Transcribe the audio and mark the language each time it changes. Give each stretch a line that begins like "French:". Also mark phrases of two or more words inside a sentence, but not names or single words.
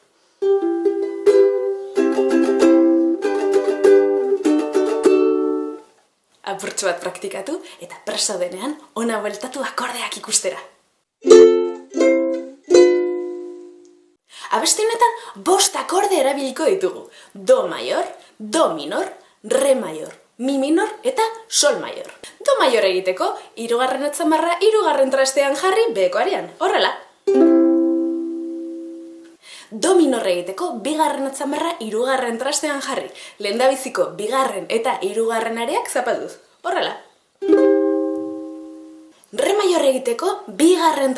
Basque: Apurtxo bat praktikatu eta presa denean ona bueltatu akordeak ikustera. Abesti honetan 5 akorde erabiliko ditugu. Do mayor, do minor, re mayor, mi minor eta sol mayor. Do mayor egiteko, 3. atzamarra 3. trastean jarri bekoarean. Horrela. Do minor egiteko, 2. atzamarra 3. trastean jarri. Lehendabiziko 2. eta 3. areak zapalduz. Horrela. Re mayor egiteko, 2.